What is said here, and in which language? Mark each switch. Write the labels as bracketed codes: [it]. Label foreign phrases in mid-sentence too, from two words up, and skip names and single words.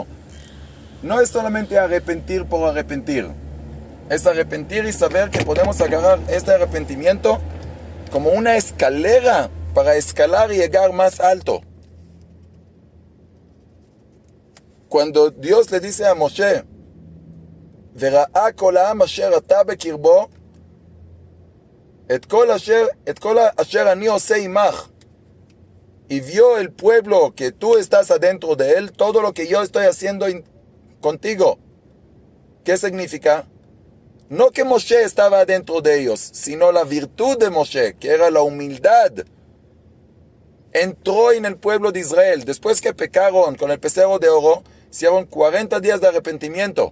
[es] No es solamente arrepentir por arrepentir. Es arrepentir y saber que podemos agarrar este arrepentimiento como una escalera para escalar y llegar más alto. Cuando Dios le dice a Moshe, [he] "וראה כל העם אשר אתה בקרבו את כל אשר אני עשה עמך", [es] y vio el pueblo que tú estás adentro de él, todo lo que yo estoy haciendo contigo. ¿Qué significa? No que Moshe estaba dentro de ellos, sino la virtud de Moshe, que era la humildad. Entró en el pueblo de Israel. Después que pecaron con el becerro de oro, hicieron 40 días de arrepentimiento.